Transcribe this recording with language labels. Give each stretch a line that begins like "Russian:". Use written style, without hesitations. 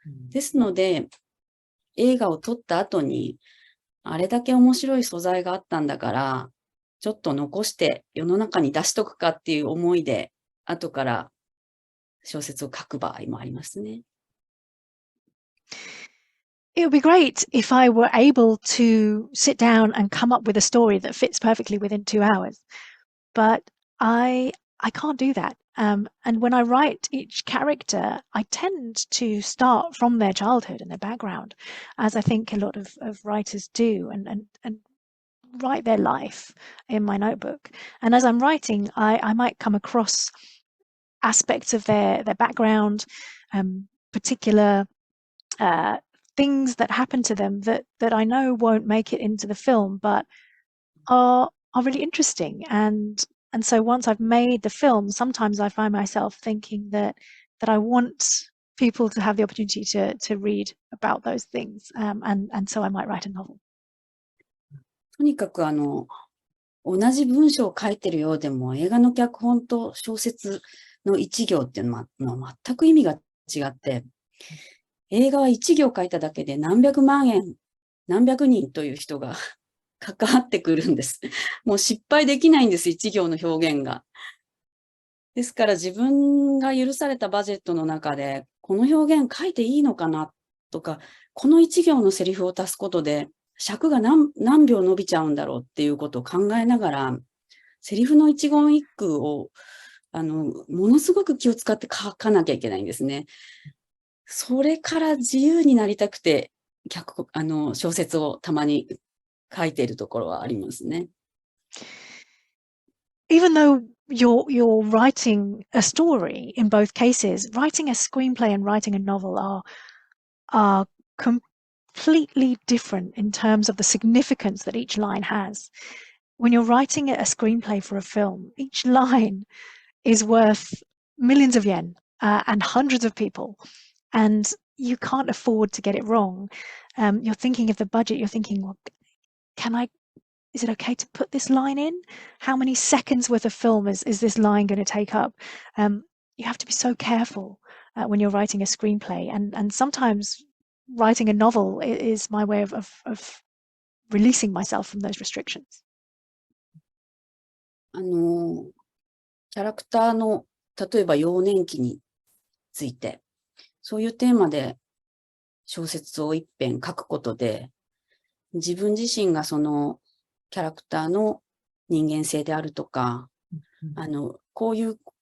Japanese: ですので、映画を撮った後に、あれだけ面白い素材があったんだから、ちょっと残して世の中に出しとくかっていう思いで、後から小説を書く場合もありますね。
English: It would be great if I were able to sit down and come up with a story that fits perfectly within 2 hours. But I can't do that. And when I write each character, I tend to start from their childhood and their background, as I think a lot of writers do, and write their life in my notebook. And as I'm writing, I might come across aspects of their background, particular things that happen to them that I know won't make it into the film, but are really interesting. And so once I've made the film, sometimes I find myself thinking that I want people to have the opportunity to read about those things. And so I might write a novel.
Japanese: とにかく同じ文章を書いてるようでも、映画の脚本と小説の一行っていうのは全く意味が違って、映画は一行書いただけで何百万円、何百人という人が関わってくるんです。もう失敗できないんです、一行の表現が。ですから自分が許されたバジェットの中で、この表現書いていいのかなとか、この一行のセリフを足すことで、尺が何秒伸びちゃうんだろうっていうことを考えながら、セリフの一言一句を、ものすごく気を使って書かなきゃいけないんですね。それから自由になりたくて、小説をたまに書いているところはありますね。
English: Even though you're writing a story in both cases, writing a screenplay and writing a novel are completely different in terms of the significance that each line has. When you're writing a screenplay for a film, each line is worth millions of yen and hundreds of people, and you can't afford to get it wrong. You're thinking of the budget, you're thinking, well, is it okay to put this line in? How many seconds worth of film is this line going to take up? You have to be so careful when you're writing a screenplay, and sometimes writing a novel is my way of releasing myself from those restrictions.
Japanese: キャラクターの、例えば幼年期について、そういうテーマで小説を一編書くことで、自分自身がそのキャラクターの人間性であるとか、こういう